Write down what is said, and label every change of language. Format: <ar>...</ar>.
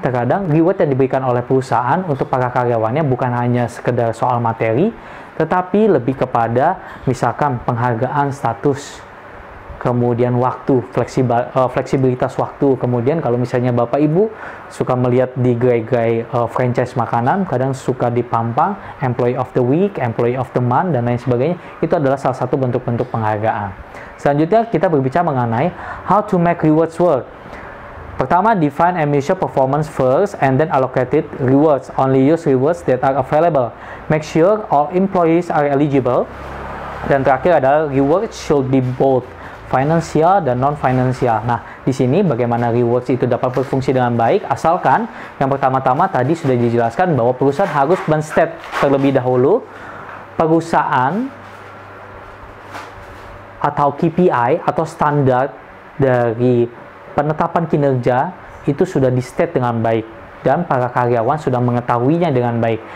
<id>Terkadang reward yang diberikan oleh perusahaan untuk para karyawannya bukan hanya sekedar soal materi, tetapi lebih kepada misalkan penghargaan status, kemudian waktu, fleksibilitas waktu. Kemudian kalau misalnya Bapak Ibu suka melihat di gerai-gerai franchise makanan, kadang suka dipampang</id> <en>employee of the week, employee of the month,</en> <id>dan lain sebagainya. Itu adalah salah satu bentuk-bentuk penghargaan. Selanjutnya kita berbicara mengenai</id> <en>how to make rewards work. Pertama, define and measure performance first and then allocated rewards. Only use rewards that are available. Make sure all employees are eligible.</en> <id>Dan terakhir adalah</id> <en>rewards should be both</en> <id>finansial dan non-finansial. Nah, di sini bagaimana rewards itu dapat berfungsi dengan baik, asalkan yang pertama-tama tadi sudah dijelaskan bahwa perusahaan harus men-state terlebih dahulu perusahaan atau KPI atau standar dari penetapan kinerja itu sudah di-state dengan baik dan para karyawan sudah mengetahuinya dengan baik.</id>